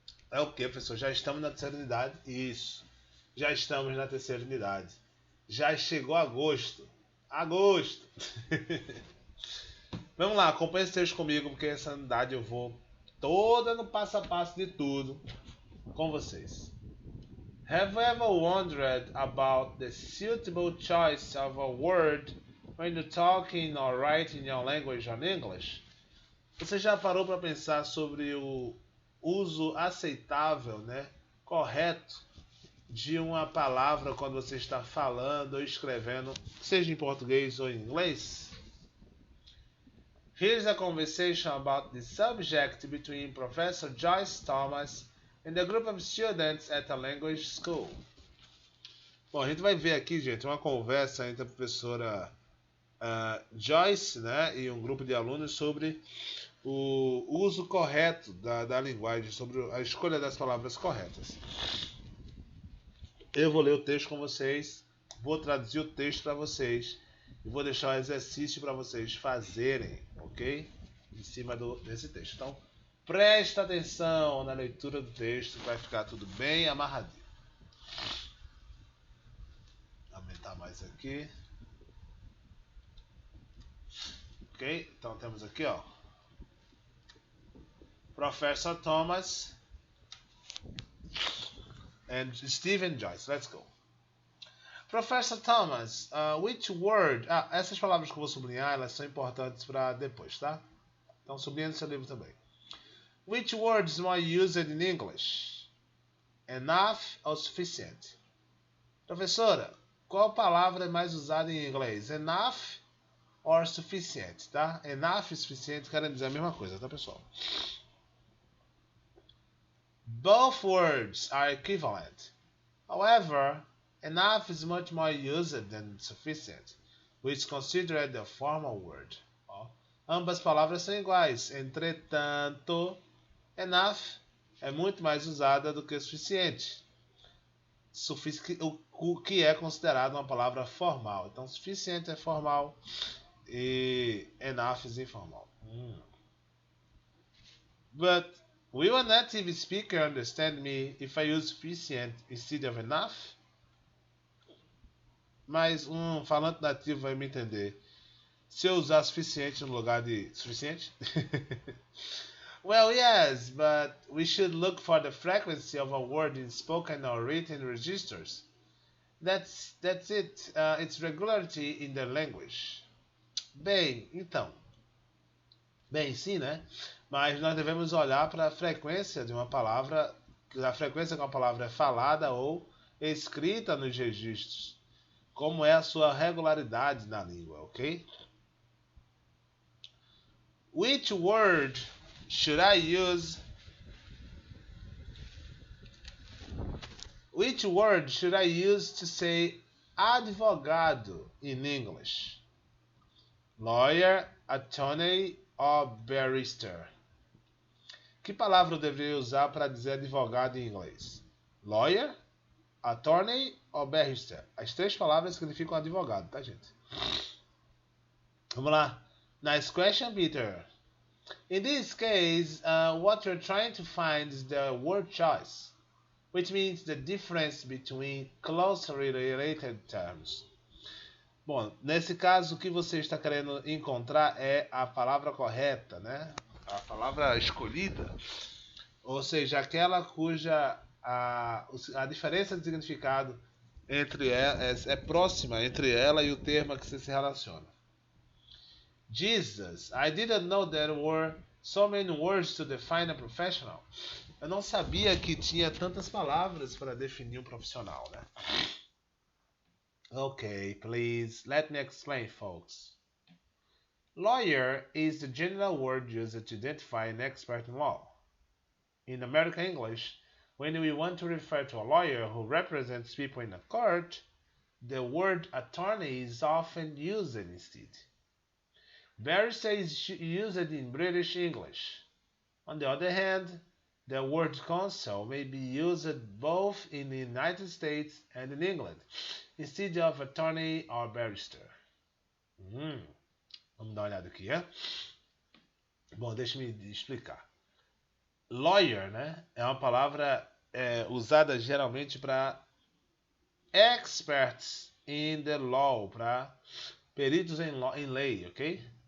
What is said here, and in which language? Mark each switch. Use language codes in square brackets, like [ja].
[pt] É o que, professor? Já estamos na terceira unidade? Isso. Já estamos na terceira unidade. Já chegou agosto. Agosto! Vamos lá, acompanhe esse texto comigo, porque essa unidade eu vou toda no passo a passo de tudo com vocês. [en] Have you ever wondered about the suitable choice of a word when you're talking or writing your language or English? [pt] Você já parou para pensar sobre o uso aceitável, né, correto, de uma palavra quando você está falando ou escrevendo, seja em português ou em inglês? [en] Here's a conversation about the subject between Professor Joyce Thomas and a group of students at a language school. [pt] Bom, a gente vai ver aqui, gente, uma conversa entre a professora Joyce, né, e um grupo de alunos sobre o uso correto da linguagem, sobre a escolha das palavras corretas. Eu vou ler o texto com vocês, vou traduzir o texto para vocês e vou deixar o exercício para vocês fazerem, ok? Em cima desse texto. Então, presta atenção na leitura do texto, vai ficar tudo bem amarradinho. Vou aumentar mais aqui. Ok? Então temos aqui, ó, Professor Thomas and Stephen Joyce. [en] Let's go. Professor Thomas, which word... [pt] essas palavras que eu vou sublinhar, elas são importantes para depois, tá? Então sublinha no seu livro também. [en] Which word is more used in English? Enough or sufficient? [pt] Professora, qual palavra é mais usada em inglês? [en] Enough or sufficient, [pt] tá? Enough e suficiente querem dizer a mesma coisa, tá, pessoal? [en] Both words are equivalent. However, enough is much more used than sufficient, which is considered a formal word. [pt] Ambas palavras são iguais. Entretanto, enough é muito mais usada do que suficiente, o que é considerado uma palavra formal. Então, suficiente é formal e [en] enough is informal. But will a native speaker understand me if I use sufficient instead of enough? [pt] Mas um falante nativo vai me entender se eu usar suficiente no lugar de suficiente? [en] Well, yes, but we should look for the frequency of a word in spoken or written registers. That's it. It's regularity in the language. [pt] Bem, então. Bem, sim, né? Mas nós devemos olhar para a frequência de uma palavra, a frequência que uma palavra é falada ou escrita nos registros. Como é a sua regularidade na língua, ok? [en] Which word should I use? Which word should I use to say advogado in English? Lawyer, attorney or barrister? [pt] Que palavra eu deveria usar para dizer advogado em inglês? [en] Lawyer, attorney ou barrister? [pt] As três palavras significam advogado, tá, gente? Vamos lá. [en] Nice question, [pt] Peter. [en] In this case, what you're trying to find is the word choice, which means the difference between closely related terms. [pt] Bom, nesse caso, o que você está querendo encontrar é a palavra correta, né? A palavra escolhida, ou seja, aquela cuja a diferença de significado entre é próxima entre ela e o termo a que você se relaciona. [en] Jesus, I didn't know there were so many words to define a professional. [pt] Eu não sabia que tinha tantas palavras para definir um profissional, né? [en] Okay, please, let me explain, folks. Lawyer is the general word used to identify an expert in law. In American English, when we want to refer to a lawyer who represents people in a court, the word attorney is often used instead. Barrister is used in British English. On the other hand, the word counsel may be used both in the United States and in England, instead of attorney or barrister. [pt] Vamos dar uma olhada aqui, é? Bom, deixa-me explicar. Lawyer, né, é uma palavra usada geralmente para [en] experts in the law, [pt] para peritos em lei, ok?